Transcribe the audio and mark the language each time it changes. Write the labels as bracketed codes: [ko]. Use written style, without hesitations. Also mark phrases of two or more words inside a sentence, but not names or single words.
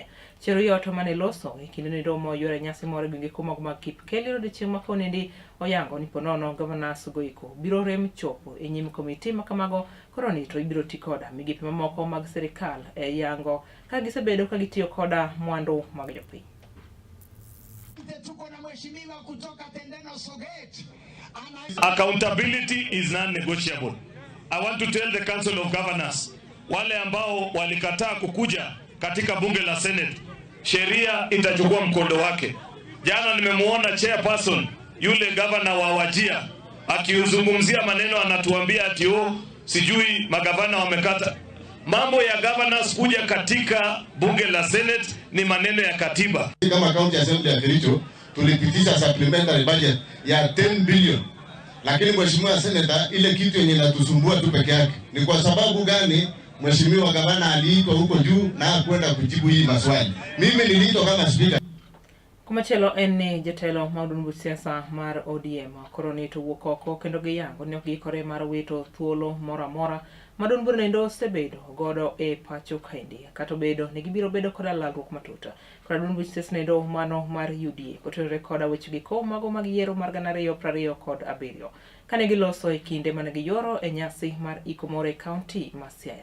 [luo] Cheruiyot mane loso e kinde nindo moyore nyasi moro gwenge kumago mag Kipkeli odiochieng' ma konendi oyango ni ponono governors goiko biro rem chopo e nyim komiti makamago koro ni to ibiro ti koda migepe mamoko mag serikal e yango ka gisebedo ka gitiyo koda mwandu mag jopiny. [en] Accountability is non-negotiable. I want to tell the Council of Governors, [sw] wale ambao walikataa kukuja katika bunge la Senate, sheria itachukua mkondo wake. Jana nimemuona chairperson yule governor wa Wajir akiuzungumzia maneno, anatuambia ati sijui magavana wamekata. Mambo ya governors kuja katika bunge la Senate ni maneno ya katiba. Kama [en] county assembly [sw] ya Kericho tulipitisha [en] supplementary budget [sw] ya 10 billion. Lakini mheshimiwa senator, ile kitu yenye inatusumbua tu peke yake ni kwa sababu gani mheshimiwa gavana aliitwa huko juu na kwenda kujibu hii maswali. Mimi niliitwa kama speaker. [luo] Kumachelo en jatelo ma duond buch siasa mar ODM koro ni to wuok oko kendo giyango ni ok gikore mar wito thuolo moro amora ma duond bunindo osebedo godo e Pacho Kaindi kata bedo ni gibiro bedo koda lalruok matuta kod duond buch siasa nindo mano mar UDA kotenore koda wechegi ko mago mag yiero mar 2027 kane giloso e kinde mane giyoro e nyasi mar Ikomore County ma Siaya.